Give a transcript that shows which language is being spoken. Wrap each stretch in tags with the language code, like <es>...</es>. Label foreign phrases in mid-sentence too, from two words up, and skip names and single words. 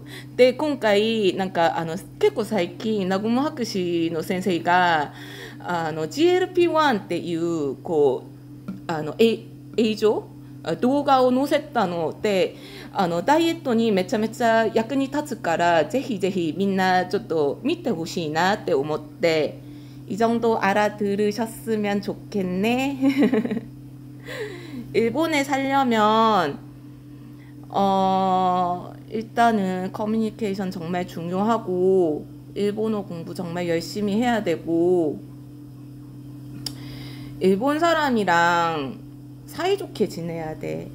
<ja>で今回なんか結構最近南雲博士の先生がGLP-1 っていうこう映像動画を載せたのでダイエットにめちゃめちゃ役に立つから、ぜひぜひみんなちょっと見てほしいなって思って、</ja> <ko>이 정도 알아들으셨으면 좋겠네. 일본에 살려면 일단은 커뮤니케이션 정말 중요하고 일본어 공부 정말 열심히 해야 되고, 일본 사람이랑 사이좋게 지내야 돼.</ko>